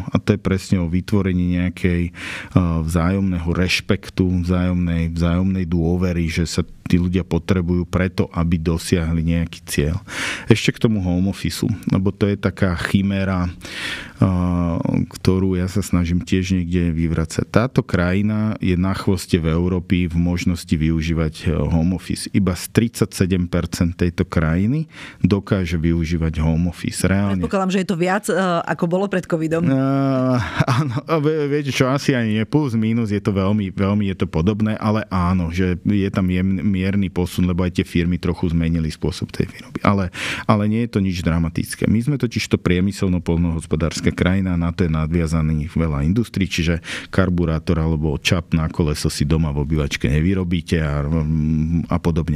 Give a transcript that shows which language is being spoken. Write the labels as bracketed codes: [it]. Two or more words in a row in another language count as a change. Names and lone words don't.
[sk] A to je presne o vytvorení nejakej vzájomného rešpektu, vzájomnej dôvery, že sa tí ľudia potrebujú preto, aby dosiahli nejaký cieľ. Ešte k tomu [en] home officeu, [sk] lebo to je taká chiméra, ktorú ja sa snažím tiež niekde vyvracať. Táto krajina je na chvoste v Európe v možnosti využívať [en] home office. [sk] Iba z 37% tejto krajiny dokáže využívať [en] home office. [sk] Reálne. Predpokladám, že je to viac, ako bolo pred covidom. Áno, viete čo, asi ani nie plus, minus, je to veľmi je to podobné, ale áno, že je tam mierny posun, lebo aj tie firmy trochu zmenili spôsob tej výroby. Ale nie je to nič dramatické. My sme totiž to priemyselno-poľnohospodárska krajina, na to je nadviazaných veľa industrí, čiže karburátor alebo čap na koleso si doma v obývačke nevyrobíte a podobne.